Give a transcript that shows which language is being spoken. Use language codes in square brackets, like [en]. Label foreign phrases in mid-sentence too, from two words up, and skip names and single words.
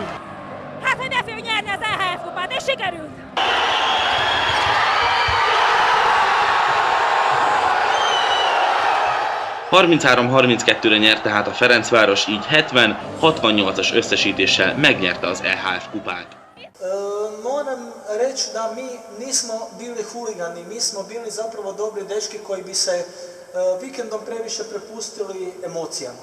[hu] Hát, hogy ne félj nyerni az EHF kupát, és sikerült! ...33-32-re nyert tehát a Ferencváros, így 70-68-as összesítéssel megnyerte az EHF kupát. [hr] Moram reći da mi nismo bili huligani, mi smo bili zapravo dobri dečki koji bi se vikendom previše prepustili emocijama.